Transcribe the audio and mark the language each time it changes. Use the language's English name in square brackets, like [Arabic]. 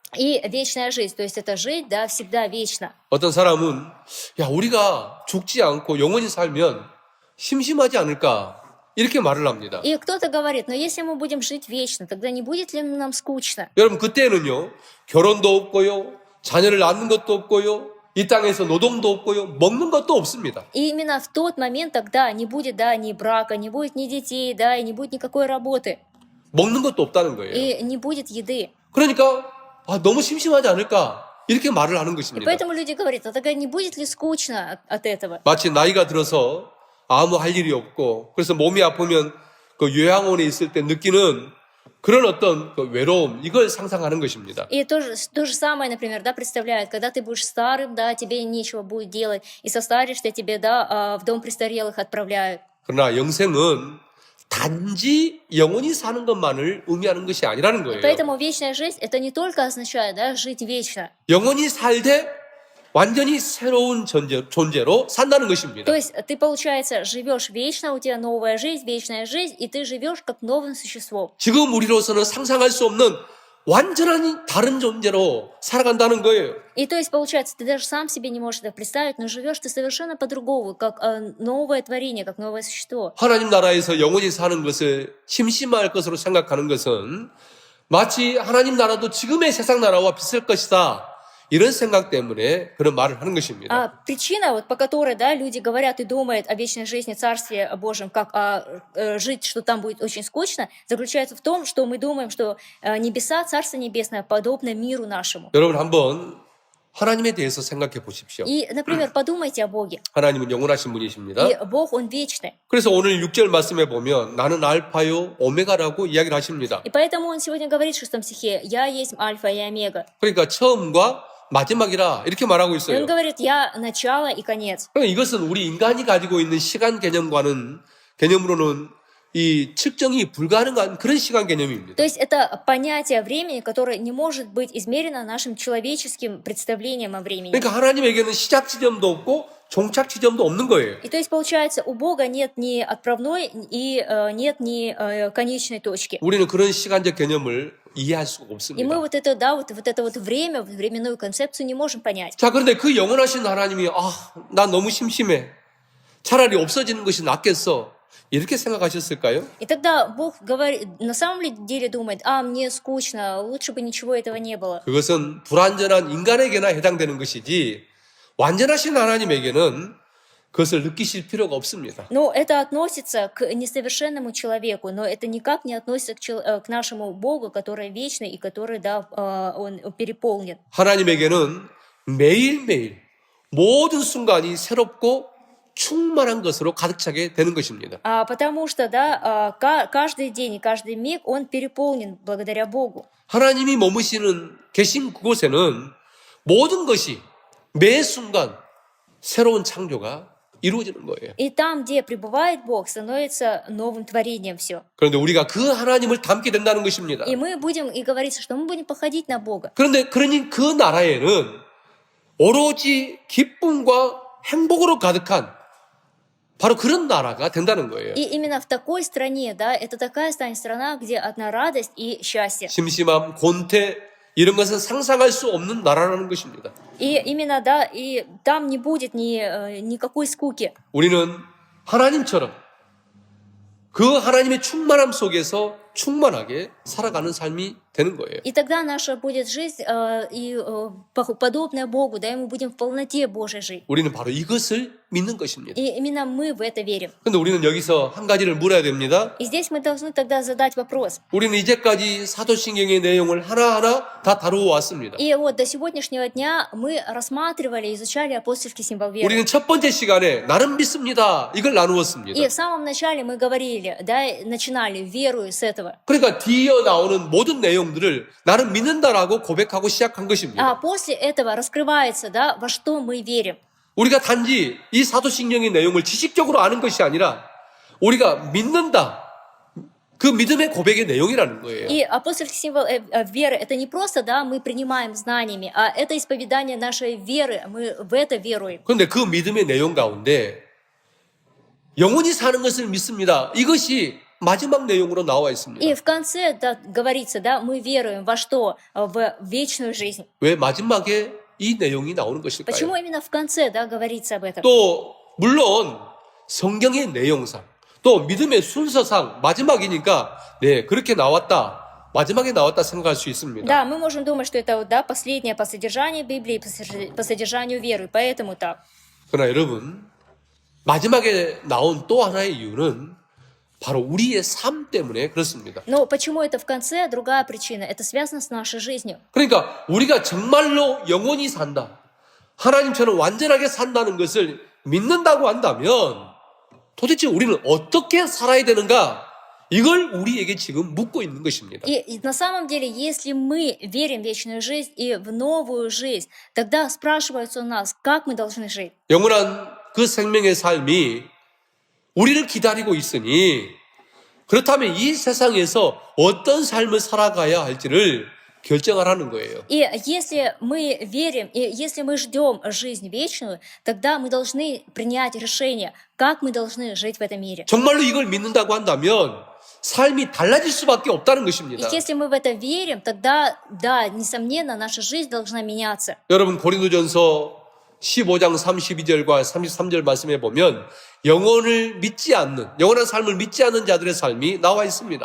[Russian] И вечная жизнь, то есть это жить, да, всегда вечно. [Korean] 어떤 사람은 야 우리가 죽지 않고 영원히 살면 심심하지 않을까 이렇게 말을 합니다. [Russian] И кто-то говорит, но если мы будем жить вечно, тогда не будет ли нам скучно? [Korean] 여러분 그때는요 결혼도 없고요 자녀를 낳는 것도 없고요 이 땅에서 노동도 없고요 먹는 것도 없습니다. [Russian] И именно в тот момент тогда не будет, да, ни брака, не будет ни детей, да, и не будет никакой работы, [Korean] 먹는 것도 없다는 거예요. [Russian] и не будет еды. [Korean] 그러니까 너무 심심하지 않을까 이렇게 말을 하는 [Russian] И [Korean] 것입니다. [Russian] поэтому люди говорят, а тогда не будет ли скучно от этого? [Korean] 마치 나이가 들어서 아무 할 일이 없고 그래서 몸이 아프면 그 요양원에 있을 때 느끼는 그런 어떤 그 외로움, 이걸 상상하는 것입니다. [Russian] И то же самое, например, да, представляет, когда ты будешь старым, да, тебе нечего будет делать, и состаришься тебе, да, в дом престарелых отправляют. [Korean] 그러나 영생은 단지 영원히 사는 것만을 의미하는 것이 아니라는 거예요. [Russian] Поэтому вечная жизнь, это не только означает, да, жить вечно. [Korean] 영원히 살되 완전히 새로운 존재로 산다는 것입니다. [Russian] То есть ты, получается, живешь вечно, у тебя новая жизнь, вечная жизнь, и ты живешь как новым существом. [Korean] 지금 우리로서는 상상할 수 없는 완전한 다른 존재로 살아간다는 거예요. [Russian] И то есть, получается, ты даже сам себе не можешь это представить, но живешь ты совершенно по-другому, как новое творение, как новое существо. [Korean] 하나님 나라에서 영원히 사는 것을 심심할 것으로 생각하는 것은 마치 하나님 나라도 지금의 세상 나라와 비슷할 것이다. 이런 생각 때문에 그런 말을 하는 것입니다. [Russian] Причина, вот, по которой, да, люди говорят и думают о вечной жизни, Царстве Божьем, как жить, что там будет очень скучно, заключается в том, что мы думаем, что небеса, Царство Небесное, подобно миру нашему. [Korean] 여러분 한번 하나님에 대해서 생각해 보십시오. [Russian] И, например, подумайте о Боге. [Korean] 하나님은 영원하신 분이십니다. [Russian] И Бог, Он вечный. [Korean] 그래서 오늘 6절 말씀에 보면 나는 알파요 오메가라고 이야기를 하십니다. [Russian] И поэтому Он сегодня говорит в 6 стихе, «Я есть Альфа и Омега». [Korean] 그러니까 처음과 마지막이라 이렇게 말하고 [Russian] И [Korean] 있어요. [Russian] Он говорит, «Я начало и конец». [Korean] 그러니까 이것은 우리 인간이 가지고 있는 시간 개념으로는 이 측정이 불가능한 그런 시간 개념입니다. [Russian] То есть это понятие времени, которое не может быть измерено нашим человеческим представлением о времени. [Korean] 그러니까 하나님에게는 시작 지점도 없고 종착 지점도 없는 거예요. [Russian] И то есть получается, у Бога нет ни отправной и нет ни конечной точки. [Korean] 우리는 그런 시간적 개념을 이해할 수가 [Russian] И мы [Korean] 없습니다. [Russian] вот это, да, вот это вот время, временную концепцию не можем понять. [Korean] 자, 그런데 그 영원하신 하나님이 나 너무 심심해. 차라리 없어지는 것이 낫겠어. 이렇게 생각하셨을까요? [Russian] И тогда Бог говорит, на самом деле думает, мне скучно, лучше бы ничего этого не было. [Korean] 그것은 불완전한 인간에게나 해당되는 것이지 완전하신 하나님에게는 그것을 느끼실 필요가 없습니다. [Russian] Но это относится к несовершенному человеку, но это никак не относится к нашему Богу, который вечный и который, да, Он переполнен. [Korean] 하나님에게는 매일매일 모든 순간이 새롭고 충만한 것으로 가득 차게 되는 것입니다. [Russian] Потому что, да, каждый день и каждый миг он переполнен благодаря Богу. [Korean] 하나님이 머무시는 계신 그곳에는 모든 것이 매 순간 새로운 창조가 이루어지는 거예요. [Russian] И там, где пребывает Бог, становится новым творением все. [Korean] 그런데 우리가 그 하나님을 닮게 된다는 것입니다. [Russian] И мы будем, и говорится, что мы будем походить на Бога. [Korean] 그런데 그러니 그 나라에는 오로지 기쁨과 행복으로 가득한 바로 그런 나라가 된다는 거예요. [Russian] И именно в такой стране, да, это такая станет страна, где одна радость и счастье. [Korean] 심심함, 곤태 이런 것은 상상할 수 없는 나라라는 것입니다. [Russian] И именно, да, и там не будет никакой скуки. [Korean] 우리는 하나님처럼 그 하나님의 충만함 속에서 충만하게 살아가는 삶이 되는 거예요. [Russian] И тогда наша будет жизнь подобная Богу, да, и мы будем в полноте Божьей жить. [Korean] 우리는 바로 이것을 믿는 것입니다. [Russian] И именно мы в это верим. [Korean] 그런데 우리는 여기서 한 가지를 물어야 됩니다. [Russian] И здесь мы должны тогда задать вопрос. [Korean] 우리는 이제까지 사도신경의 내용을 하나하나 다 다루어 왔습니다. [Russian] И вот до сегодняшнего дня мы рассматривали, изучали апостольский символ веры. [Korean] 우리는 첫 번째 시간에 나는 믿습니다. 이걸 나누었습니다. [Russian] И в самом начале мы говорили, да, начинали, верую с этого. [Korean] 그러니까 뒤에 나오는 모든 내용들을 나는 믿는다라고 고백하고 시작한 것입니다. [Russian] А после этого раскрывается, да, во что мы верим. [Korean] 우리가 단지 이 사도신경의 내용을 지식적으로 아는 것이 아니라 우리가 믿는다. 그 믿음의 고백의 내용이라는 거예요. [Russian] И апостольский символ веры — это не просто, да, мы принимаем знаниями, а это исповедание нашей веры, мы в это веруем. [Korean] 그런데 그 믿음의 내용 가운데 영원히 사는 것을 믿습니다. 이것이 마지막 내용으로 나와 있습니다. [Russian] И в конце, да, говорится, да, мы веруем во что? В вечную жизнь. [Korean] 왜 마지막에 이 내용이 나오는 것일까요? [Russian] Почему именно в конце, да, говорится об этом? [Korean] 또 물론 성경의 내용상 또 믿음의 순서상 마지막이니까 네 그렇게 나왔다. 마지막에 나왔다 생각할 수 있습니다. [Russian] Да, мы можем думать, что это, да, последнее по содержанию Библии, по содержанию веры, поэтому так. [Korean] 그러나 여러분 마지막에 나온 또 하나의 이유는 바로 우리의 삶 때문에 그렇습니다. [Russian] Но почему это в конце? Другая причина. Это связано с нашей жизнью. [Korean] 그러니까 우리가 정말로 영원히 산다. 하나님처럼 완전하게 산다는 것을 믿는다고 한다면 도대체 우리는 어떻게 살아야 되는가? 이걸 우리에게 지금 묻고 있는 것입니다. [Russian] И на самом деле, если мы верим в вечную жизнь и в новую жизнь, тогда спрашивается у нас, как мы должны жить. [Korean] 영원한 그 생명의 삶이 우리를 기다리고 있으니 그렇다면 이 세상에서 어떤 삶을 살아가야 할지를 결정하라는 거예요. [Russian] И если мы верим, и если мы ждем жизнь вечную, тогда мы должны принять решение, как мы должны жить в этом мире. [Korean] 정말로 이걸 믿는다고 한다면 삶이 달라질 수밖에 없다는 [Russian] И [Korean] 것입니다. [Russian] если мы в это верим, тогда, да, несомненно, наша жизнь должна меняться. [Korean] 여러분 고린도전서 15장 32절과 33절 말씀에 보면 영원한 삶을 믿지 않는 자들의 삶이 나와 있습니다.